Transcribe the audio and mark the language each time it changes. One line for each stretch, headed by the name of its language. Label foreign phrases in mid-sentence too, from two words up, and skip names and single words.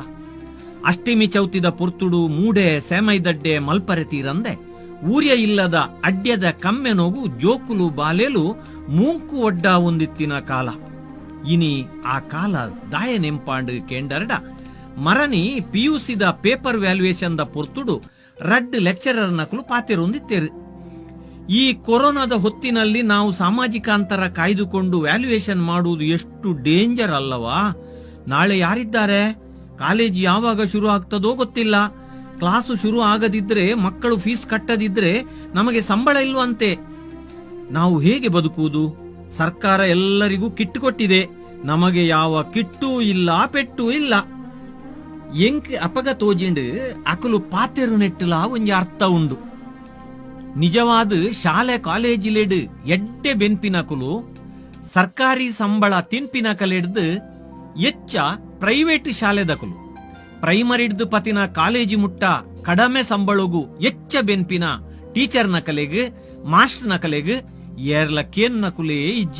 Tulu: ಅಷ್ಟಿಮಿ ಚೌತಿದ ಪೊರ್ತುಡು ಮೂಡೆ ಸೇಮೈದಡ್ಡೆ ಮಲ್ಪರೆ ತೀರಂದೆ ಊರ್ಯ ಇಲ್ಲದ ಅಡ್ಯದ ಕಮ್ಮೆನೋಗು ಜೋಕುಲು ಬಾಲೆಲು ಮೂಂಕು ಒಡ್ಡ ಒಂದಿತ್ತಿನ ಕಾಲ. ಇನಿ ಆ ಕಾಲ ದಾಯ ನೆಂಪಾಂಡು ಕೇಂಡರ್ಡ ಮರನಿ ಪಿಯುಸಿದ
English: paper valuation
Tulu: ದ ಪೊರ್ತುಡು ರಡ್ ಲೆಕ್ಚರರ್ ನಕಲು ಪಾತೆರೊಂದಿತ್ತೇರು.
Kannada: ಈ ಕೊರೋನಾದ ಹೊತ್ತಿನಲ್ಲಿ ನಾವು ಸಾಮಾಜಿಕ ಅಂತರ ಕಾಯ್ದುಕೊಂಡು ವ್ಯಾಲ್ಯೂಯೇಷನ್ ಮಾಡುವುದು ಎಷ್ಟು ಡೇಂಜರ್ ಅಲ್ಲವಾ. ನಾಳೆ ಯಾರಿದ್ದಾರೆ, ಕಾಲೇಜ್ ಯಾವಾಗ ಶುರು ಆಗ್ತದೋ ಗೊತ್ತಿಲ್ಲ. ಕ್ಲಾಸು ಶುರು ಆಗದಿದ್ರೆ, ಮಕ್ಕಳು ಫೀಸ್ ಕಟ್ಟದಿದ್ರೆ ನಮಗೆ ಸಂಬಳ ಇಲ್ವಂತೆ. ನಾವು ಹೇಗೆ ಬದುಕುವುದು? ಸರ್ಕಾರ ಎಲ್ಲರಿಗೂ ಕಿಟ್ ಕೊಟ್ಟಿದೆ, ನಮಗೆ ಯಾವ ಕಿಟ್ಟೂ ಇಲ್ಲ, ಪೆಟ್ಟು ಇಲ್ಲ.
Tulu: ಎಂಕ್ ಅಪಗ ತೋಜಿಂಡು ಅಕಲು ಪಾತೆರು ನೆಟ್ಟಲ ಒಂಜಿ ಅರ್ಥ ಉಂಡು. ನಿಜವಾದ ಶಾಲೆ ಕಾಲೇಜಿಲೆಡ್ ಎಡ್ಡೆ ಬೆನ್ಪಿನಕಲು ಸರ್ಕಾರಿ ಸಂಬಳ ತಿನ್ಪಿನಕಲೆಡ್ದು ಎಚ್ಚ ಪ್ರೈವೇಟ್ ಶಾಲೆದಕಲು ಪ್ರೈಮರಿಡ್ದು ಪತಿನ ಕಾಲೇಜಿ ಮುಟ್ಟ ಕಡಮೆ ಸಂಬಳಗೂ ಎಚ್ಚ ಬೆನ್ಪಿನ ಟೀಚರ್ ನಕಲೆಗ್ ಮಾಸ್ಟರ್ ನಕಲೆಗ್ ಏರ್ಲ ಕೇನ್ ನಕುಲೇ ಇಜ್ಜಿ.